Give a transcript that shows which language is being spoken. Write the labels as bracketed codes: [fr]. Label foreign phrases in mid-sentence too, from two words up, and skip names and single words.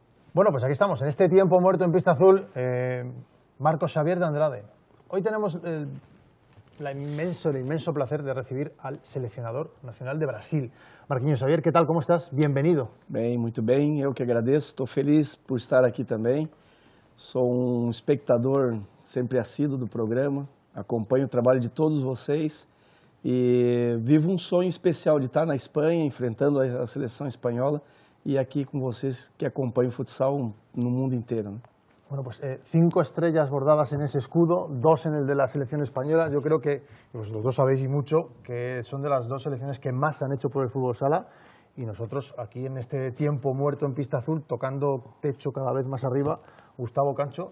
[es] Bueno, pues aquí estamos, en este tiempo muerto en pista azul, Marcos Xavier de Andrade. Hoy tenemos el inmenso placer de recibir al seleccionador nacional de Brasil. Marquinhos Xavier, ¿qué tal? ¿Cómo estás? Bienvenido. [pt] Bem, muito bem, eu que agradeço, estou feliz por estar aqui também. Sou espectador sempre assíduo do programa, acompanho o trabalho de todos vocês e vivo sonho especial de estar na Espanha, enfrentando a seleção espanhola [es] y aquí [pt] con vocês que acompanham o futsal no mundo [es] entero, ¿no? Bueno, pues 5 estrellas bordadas en ese escudo, 2 en el de la selección española. Yo creo que, pues los dos sabéis y mucho, que son de las 2 selecciones que más han hecho por el fútbol sala. Y nosotros aquí en este tiempo muerto en pista azul, tocando techo cada vez más arriba, Gustavo Cancho.